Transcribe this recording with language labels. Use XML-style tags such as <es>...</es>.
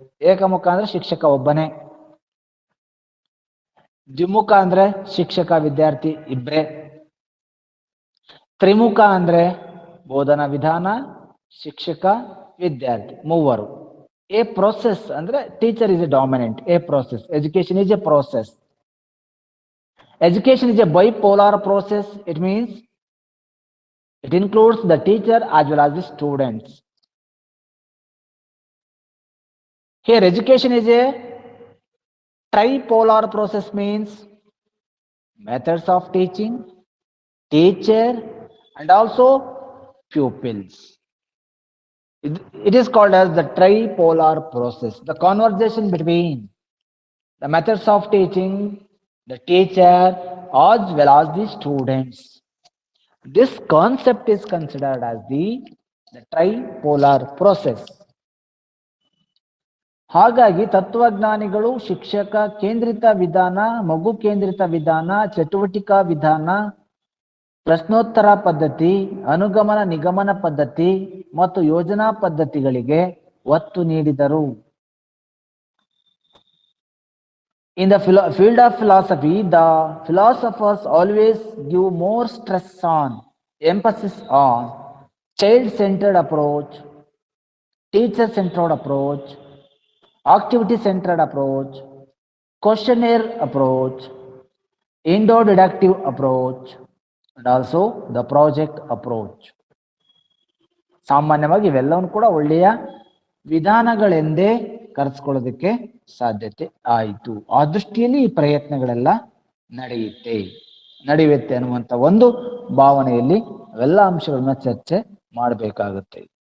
<kn>ಏಕಮುಖ ಅಂದ್ರೆ ಶಿಕ್ಷಕ ಒಬ್ಬನೇ, ದ್ವಿಮುಖ ಅಂದ್ರೆ ಶಿಕ್ಷಕ ವಿದ್ಯಾರ್ಥಿ ಇಬ್ರೇ, ತ್ರಿಮುಖ ಅಂದ್ರೆ ಬೋಧನಾ ವಿಧಾನ, ಶಿಕ್ಷಕ, ವಿದ್ಯಾರ್ಥಿ ಮೂವರು.</kn> <en>a process</en> <kn>ಅಂದ್ರೆ</kn> <en>Teacher is a dominant. A process, education is a process. Education is a bipolar process. It means it includes the teacher as well as the students. Here education is a tripolar process, means methods of teaching, teacher, and also pupils. It is called as the tripolar process. The conversation between the methods of teaching, the teacher, as well as the students. This concept is considered as the tripolar process.</en> <kn>ಹಾಗಾಗಿ ತತ್ವಜ್ಞಾನಿಗಳು ಶಿಕ್ಷಕ ಕೇಂದ್ರಿತ ವಿಧಾನ, ಮಗು ಕೇಂದ್ರಿತ ವಿಧಾನ, ಚಟುವಟಿಕಾ ವಿಧಾನ, ಪ್ರಶ್ನೋತ್ತರ ಪದ್ಧತಿ, ಅನುಗಮನ ನಿಗಮನ ಪದ್ಧತಿ ಮತ್ತು ಯೋಜನಾ ಪದ್ಧತಿಗಳಿಗೆ ಒತ್ತು ನೀಡಿದರು.</kn> <en>In the field of philosophy, the philosophers always give more stress on, emphasis on child-centered approach, teacher-centered approach, activity-centered approach, questionnaire approach, indo-deductive approach, and also the project approach.</en> <kn>ಸಾಮಾನ್ಯವಾಗಿ ಇವೆಲ್ಲವನ್ನು ಕೂಡ ಒಳ್ಳೆಯ ವಿಧಾನಗಳೆಂದೇ ಕರೆಸ್ಕೊಳ್ಳೋದಕ್ಕೆ ಸಾಧ್ಯತೆ ಆಯಿತು. ಆ ದೃಷ್ಟಿಯಲ್ಲಿ ಈ ಪ್ರಯತ್ನಗಳೆಲ್ಲ ನಡೆಯುತ್ತೆ ಅನ್ನುವಂಥ ಒಂದು ಭಾವನೆಯಲ್ಲಿ ಅವೆಲ್ಲ ಅಂಶಗಳನ್ನ ಚರ್ಚೆ ಮಾಡಬೇಕಾಗುತ್ತೆ.</kn>